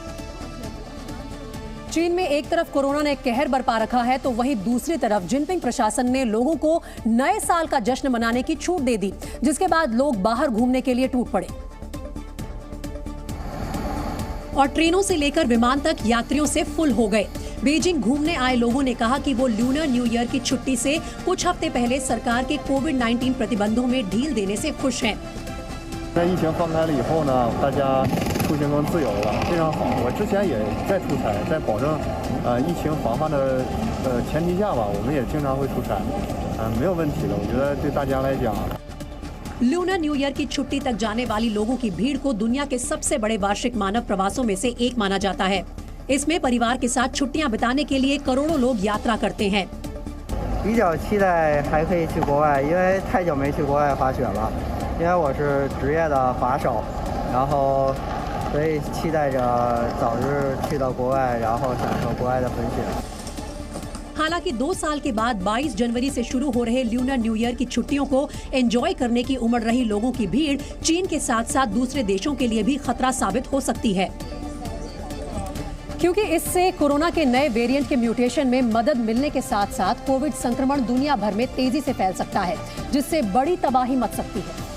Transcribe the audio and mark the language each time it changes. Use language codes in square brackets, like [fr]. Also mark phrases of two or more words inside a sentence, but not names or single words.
[hi] चीन में एक तरफ कोरोना ने कहर बरपा रखा है, तो वहीं दूसरी तरफ जिनपिंग प्रशासन ने लोगों को नए साल का जश्न मनाने की छूट दे दी, जिसके बाद लोग बाहर घूमने के लिए टूट पड़े। और ट्रेनों से लेकर विमान तक यात्रियों से फुल हो गए। बीजिंग घूमने आए लोगों ने कहा कि वो [en] Lunar New Year [hi] की छुट्टी से कुछ हफ्ते पहले सरकार के कोविड-19 प्रतिबंधों में ढील देने से खुश हैं। [zh] 疫情放开了以后呢，大家出行更自由了，非常好。我之前也在出差，在保证疫情防范的前提下吧，我们也经常会出差，没有问题的。我觉得对大家来讲。 [en] Lunar New Year [hi] की छुट्टी तक जाने वाली लोगों की भीड़ को दुनिया के सबसे बड़े वार्षिक मानव प्रवासों में से एक माना जाता है। इसमें परिवार के साथ छुट्टियां बिताने के लिए करोड़ों लोग यात्रा करते हैं। [zh] 比较期待还可以去国外，因为太久没去国外滑雪了。因为我是职业的滑手，然后所以期待着早日去到国外，然后享受国外的风雪。 [hi] हालांकि 2 साल के बाद 22 जनवरी से शुरू हो रहे [en] Lunar New Year [hi] की छुट्टियों को एंजॉय करने की उमड़ रही लोगों की भीड़ चीन के साथ साथ दूसरे देशों के लिए भी खतरा साबित हो सकती है, क्योंकि इससे कोरोना के नए वेरिएंट के म्यूटेशन में मदद मिलने के साथ साथ कोविड संक्रमण दुनिया भर में तेजी से फैल सकता है, जिससे बड़ी तबाही मच सकती है,